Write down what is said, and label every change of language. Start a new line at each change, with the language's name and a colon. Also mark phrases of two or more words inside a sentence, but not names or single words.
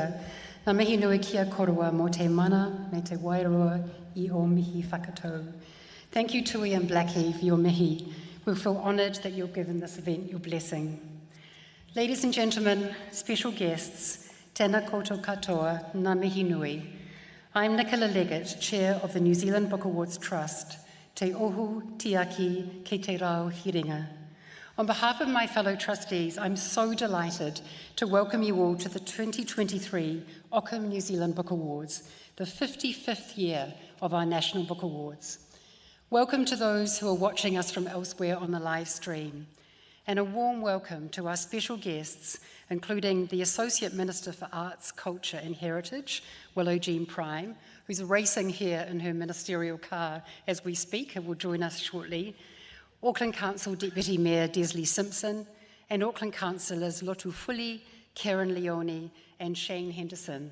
Māori: Nā mihi nui kia korua mō te mana me te wairua I o mihi whakatau.
English: Thank you Tuhi and Blackie for your mihi, We'll feel honoured that you've given this event your blessing. Ladies and gentlemen, special guests,
Māori: tēnā koutou katoa, ngā mihi nui.
English: I'm Nicola Leggett, Chair of the New Zealand Book Awards Trust,
Māori: te ohu tiaki ki te rao hiringa.
English: On behalf of my fellow trustees, I'm so delighted to welcome you all to the 2023 Ockham New Zealand Book Awards, the 55th year of our National Book Awards. Welcome to those who are watching us from elsewhere on the live stream, and a warm welcome to our special guests, including the Associate Minister for Arts, Culture and Heritage, Willow Jean Prime, who's racing here in her ministerial car as we speak and will join us shortly, Auckland Council Deputy Mayor Desley Simpson, and Auckland Councillors Lotu Fuli, Karen Leone and Shane Henderson.